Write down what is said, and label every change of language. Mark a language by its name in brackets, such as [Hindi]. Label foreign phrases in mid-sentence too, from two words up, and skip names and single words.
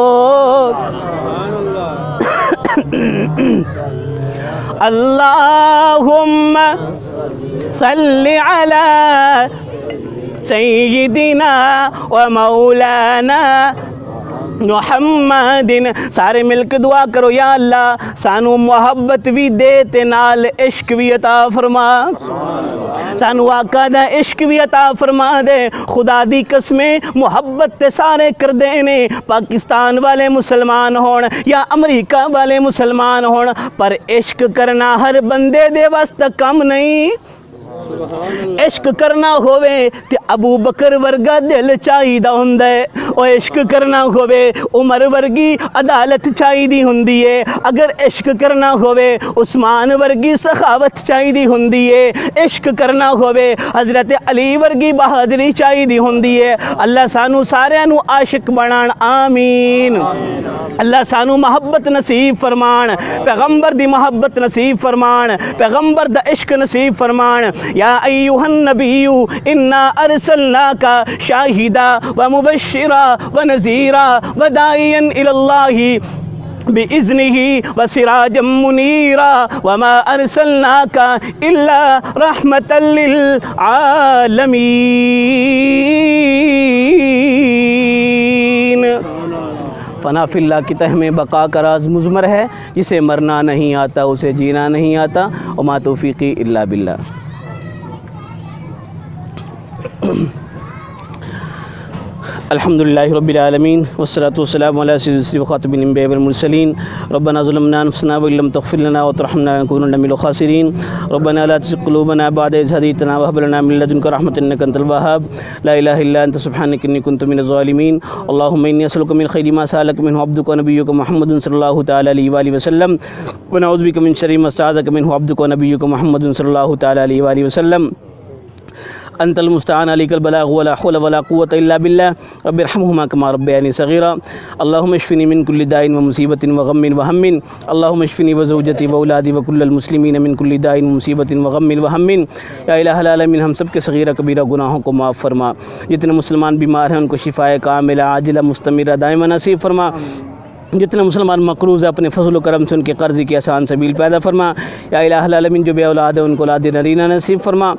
[Arabic] اللہم صلی علی سیدنا و مولانا محمد. [Punjabi] سارے مل کے دعا کرو, یا اللہ سانو محبت بھی دے تے نال عشق بھی عطا فرما, سانو آقا دا عشق بھی عطا فرما دے. خدا دی قسمیں محبت تے سارے کر دینے, پاکستان والے مسلمان ہون یا امریکہ والے مسلمان ہون, پر عشق کرنا ہر بندے دے واسطے کم نہیں. عشق کرنا ہوئے تے ابو بکر ورگا دل چاہیدہ ہندے, او عشق کرنا ہوئے عمر ورگی عدالت چاہیدی ہندی ہے, اگر عشق کرنا ہوئے عثمان ورگی سخاوت چاہیدی ہندی ہے, عشق کرنا ہوئے حضرت علی ورگی بہادری چاہیدی ہندی ہے. اللہ سانو سارے نو عاشق بنان, آمین. اللہ سانو محبت نصیب فرمان, پیغمبر دی محبت نصیب فرمان, پیغمبر دا عشق نصیب فرمان. [Arabic] یا ایوہ النبی انا ارسلناکا شاہدا و مبشرا و نذیرا و داعیا الاللہ بِإِذْنِهِ وَسِرَاجًا مُنِيرًا وَمَا أَرْسَلْنَاكَ إِلَّا رَحْمَةً لِلْعَالَمِينَ. [Urdu] فنا فی اللہ کی تہ میں بقا کا راز مضمر ہے, جسے مرنا نہیں آتا اسے جینا نہیں آتا. [Arabic] وما توفیقی الا باللہ. الحمدللہ رب العالمین والصلاة والسلام علی سید الرسل وخاتم الانبیاء والمرسلین. ربنا ظلمنا انفسنا وان لم تغفر لنا وترحمنا لنكونن من الخاسرین. ربنا لا تزغ قلوبنا بعد إذ هديتنا وهب لنا من لدنك رحمة إنك أنت الوهاب. لا إله إلا أنت سبحانك إني كنت من الظالمين. اللهم إني أسألك من خير ما سألك منه عبدك ونبيك محمد صلى الله تعالى عليه وآله وسلم, ونعوذ بك من شر ما استعاذك منه عبدك ونبيك محمد صلى الله تعالى عليه وآله وسلم. انت المستعان عليك البلاغ ولا حول ولا قوة الا بالله. رب ارحمهما كما ربياني صغيرا. اللهم اشفني من كل داء ومصيبة وغم وهم. اللهم اشفني وزوجتي واولادي وكل المسلمين من كل داء ومصيبة وغم وهم. یا الہ العالمین [Urdu] ہم سب کے صغیرہ کبیرہ گناہوں کو معاف فرما. جتنے مسلمان بیمار ہیں ان کو شفائے کاملہ عاجلہ مستمرہ دائمہ نصیب فرما. جتنے مسلمان مقروض ہیں اپنے فضل و کرم سے ان کے قرض کی آسان سبیل پیدا فرما. [Arabic] یا الہ العالمین [Urdu] جو بے اولاد ہیں ان کو اولاد نرینہ نصیب فرما.